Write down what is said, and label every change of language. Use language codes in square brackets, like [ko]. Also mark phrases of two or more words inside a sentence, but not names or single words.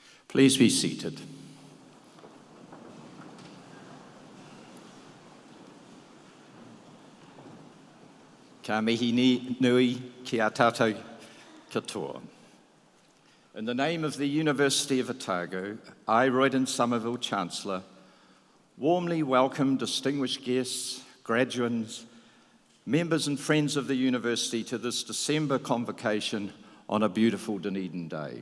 [en] Please be seated. [mi] Ka mihi nui ki a tātou katoa. [en] In the name of the University of Otago, I, Royden Somerville, Chancellor, warmly welcome distinguished guests, graduates, members and friends of the University to this December convocation on a beautiful Dunedin day.